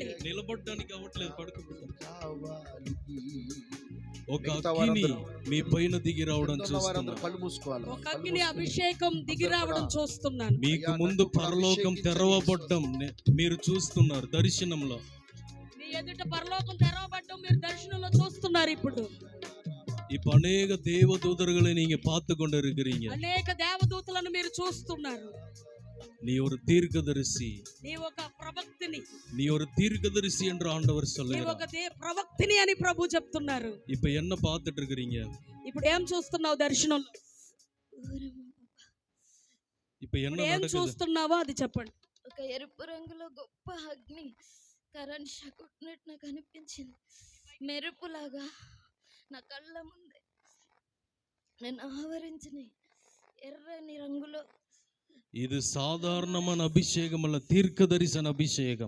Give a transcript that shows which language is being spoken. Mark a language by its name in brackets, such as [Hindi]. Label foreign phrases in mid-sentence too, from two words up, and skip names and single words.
[Telugu] నిలబడడానికి అవ్వట్లేదు. పడుకోబెట్టండి. ఒక మిగతా అగ్ని వారందరూ మీ పైన దిగి రావడం చూస్తున్నాను. కళ్ళు మూసుకోవాలి. ఒక అగ్ని అభిషేకం దిగి రావడం చూస్తున్నాను. మీకు ముందు పరలోకం తెరవబడ్డం మీరు చూస్తున్నారు దర్శనంలో. మీ ఎదుట పరలోకం తెరవబడ్డం మీరు దర్శనంలో చూస్తున్నారు. ఇప్పుడు [Tamil] இப்ப அநேக தேவதூதர்களை நீங்க பார்த்து கொண்டு இருக்கிறீங்க. [Telugu] అనేక దేవదూతలను మీరు చూస్తున్నారు. [Tamil] நீ ஒரு தீர்க்கதரிசி. [Telugu] నీ ఒక ప్రవక్తిని. [Tamil] நீ ஒரு தீர்க்கதரிசி என்று ஆண்டவர் [Telugu] నీ [Tamil] சொல்லுகிறார். [Telugu] ఒక ప్రవక్తిని అని ప్రభు చెప్తున్నారు. [Tamil] இப்ப என்ன பார்த்துட்டு இருக்கிறீங்க? [Telugu] ఇప్పుడు ఏం చూస్తున్నావు దర్శనంలో? [Tamil] இப்ப என்ன [Telugu] ఇప్పుడు ఏం [Tamil] நடக்குது? [Telugu] చూస్తున్నావో అది చెప్పండి. ఒక ఎరుపు రంగులో గొప్ప అగ్ని కరెంట్ షాక్ కొట్టినట్టు నాకు అనిపించింది. మెరుపులాగా నా కళ్ళ ముందే నేను ఆవరించిన ఎర్రని రంగులో இது సాధారణమైన అభిషేకం అల్ల, తీర్క దర్శన అభిషేకం.